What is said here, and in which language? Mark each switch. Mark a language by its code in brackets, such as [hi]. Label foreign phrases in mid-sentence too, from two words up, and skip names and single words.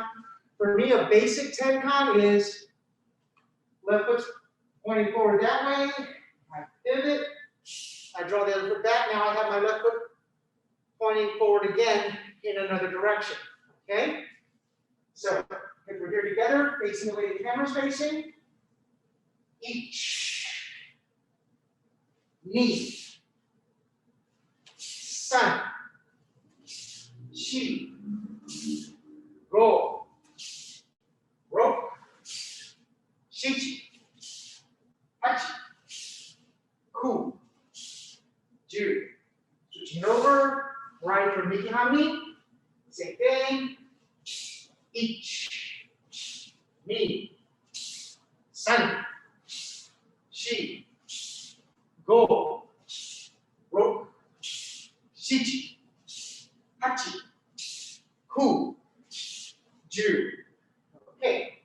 [en] For me, a basic tenkan is left foot pointing forward that way. I pivot. I draw the other foot back. Now I have my left foot pointing forward again in another direction. Okay? So, if we're here together, facing the way the camera's facing, each, [ja] ni, san, shi, go, roku, shichi, hachi, ku, ju. [en] Switching over, right for [ja] Miki Hanmi, [en] same thing. Each, [ja] ni, san, shi, go, roku, shichi, hachi, ku, ju. [en] Okay.